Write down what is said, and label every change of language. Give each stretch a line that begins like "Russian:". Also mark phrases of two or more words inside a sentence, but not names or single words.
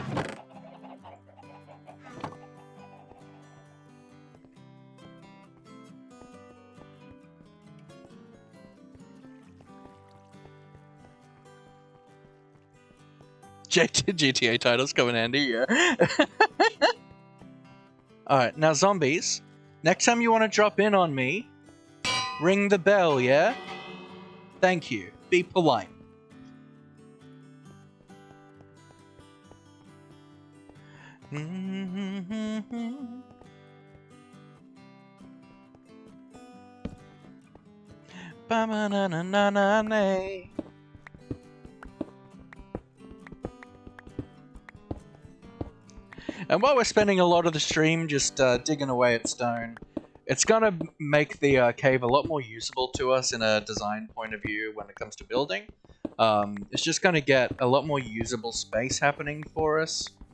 English: GTA titles come in handy, yeah. Alright, now zombies. Next time you want to drop in on me, ring the bell, yeah? Thank you. Be polite. Ba-ma-na-na-na-na-na. And while we're spending a lot of the stream just digging away at stone, it's gonna make the cave a lot more usable to us in a design point of view when it comes to building. It's just gonna get a lot more usable space happening for us.